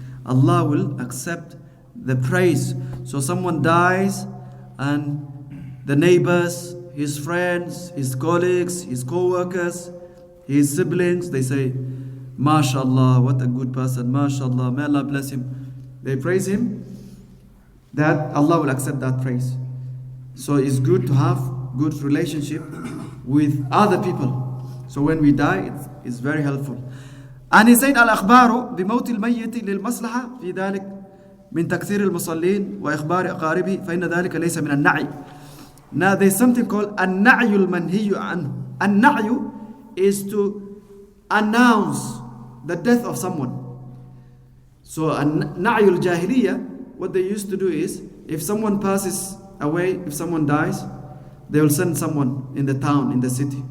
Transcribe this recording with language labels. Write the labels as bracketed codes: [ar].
[en] Allah will accept the praise. So someone dies and the neighbors, his friends, his colleagues, his co-workers, his siblings, they say, MashaAllah, what a good person, MashaAllah, may Allah bless him. They praise him, that Allah will accept that praise. So it's good to have good relationship with other people. So when we die, it's very helpful. And he said, [ar] الأخبار بموت الميت للمصلحة في ذلك من تكثير المصلين وإخبار أقاربه فإن ذلك ليس من النعي. [en] Now there's something called [ar] النعي المنهي عنه. [en] النعي is to announce the death of someone. So [ar] النعي الجاهلية, [en] what they used to do is, if someone passes away, if someone dies, they will send someone in the town, in the city.